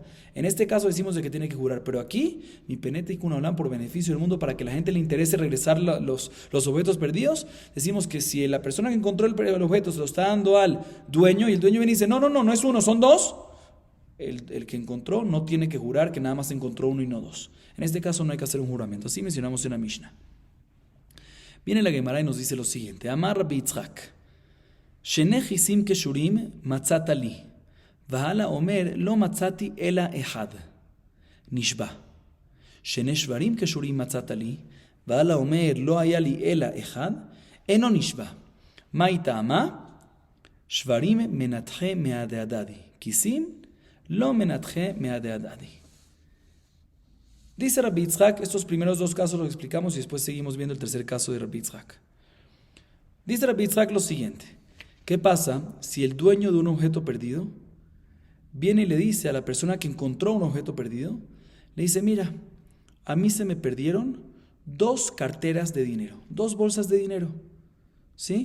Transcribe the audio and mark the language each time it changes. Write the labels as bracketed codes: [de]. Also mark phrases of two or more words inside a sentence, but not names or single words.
[es] En este caso decimos de que tiene que jurar, pero aquí, [he] מפני תיקון העולם [es] por beneficio del mundo, para que la gente le interese regresar los objetos perdidos, decimos que si la persona que encontró el objeto se lo está dando al dueño, y el dueño viene y dice, no es uno, son 2, el que encontró no tiene que jurar que nada más encontró uno y no 2. En este caso no hay que hacer un juramento, así mencionamos en la Mishnah. Viene la Gemara y nos dice lo siguiente, [he] אמר רבי יצחק שני כיסים קשורים מצאת לי והלה אומר לא מצאתי אלא אחד נשבע. שני שוורים קשורים מצאת לי והלה אומר לא היה לי אלא אחד אינו נשבע. [arc] מאי טעמא שוורים מנתחי מהדדי כיסים לא מנתחי מהדדי. [es] Dice Rabbi Yitzchak, estos primeros 2 casos los explicamos y después seguimos viendo el tercer caso de Rabbi Yitzchak. Dice Rabbi Yitzchak lo siguiente, ¿qué pasa si el dueño de un objeto perdido viene y le dice a la persona que encontró un objeto perdido, le dice, mira, a mí se me perdieron 2 carteras de dinero, 2 bolsas de dinero, ¿sí?